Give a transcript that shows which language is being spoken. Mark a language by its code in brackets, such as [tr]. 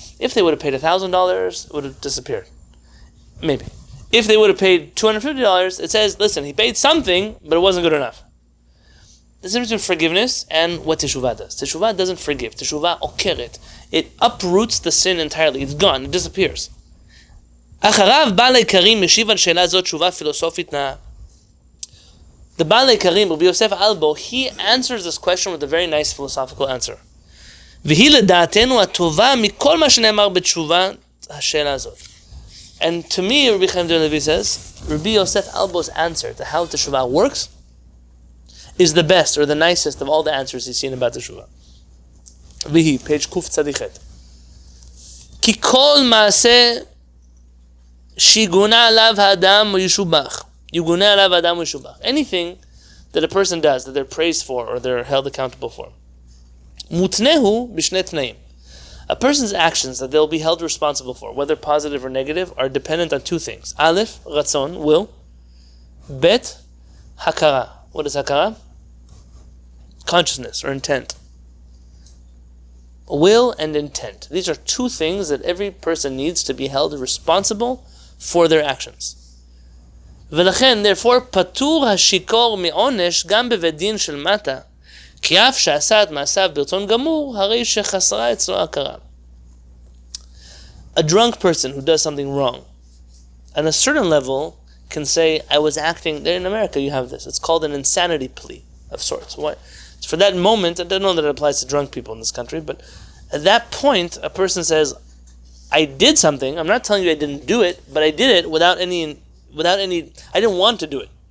[en] If they would have paid $1,000, it would have disappeared. Maybe. If they would have paid $250, it says, listen, he paid something, but it wasn't good enough. There's a difference between forgiveness and what Teshuvah does. Teshuvah doesn't forgive. Teshuvah okeret. It uproots the sin entirely. It's gone. It disappears. [he] אחריו בעל העיקרים משיב על שאלה זאת תשובה פילוסופית נאה. [en] The Baal Karim, Rabbi Yosef Albo, he answers this question with a very nice philosophical answer. [he] והיא לדעתנו הטובה מכל מה שנאמר בתשובה השאלה הזאת. [en] And to me, Rabbi Chaim says, Rabbi Yosef Albo's answer to how Teshuvah works is the best or the nicest of all the answers he's seen about Teshuvah. Vihi, page Kuf Tzadichet. [he] כי כל מעשה שיגונה עליו האדם וישובח. יגונה עליו האדם וישובח. [en] Anything that a person does, that they're praised for or they're held accountable for. [he] מותנהו בשני תנאים. [en] A person's actions that they'll be held responsible for, whether positive or negative, are dependent on two things. Aleph, ratzon, will. Bet, hakara. What is hakara? Consciousness or intent. Will and intent. These are two things that every person needs to be held responsible for their actions. [he] ולכן, therefore, פטור השיכור מעונש גם בבית דין של מטה. כי אף שעשה את מעשיו ברצון גמור, הרי שחסרה אצלו הכרה. [en] A drunk person who does something wrong, on a certain level, can say, I was acting, in America you have this, it's called an insanity plea of sorts. What? For that moment, I don't know that it applies to drunk people in this country, but at that point, a person says, I did something, I'm not telling you I didn't do it, but I did it without any, I didn't want to do it.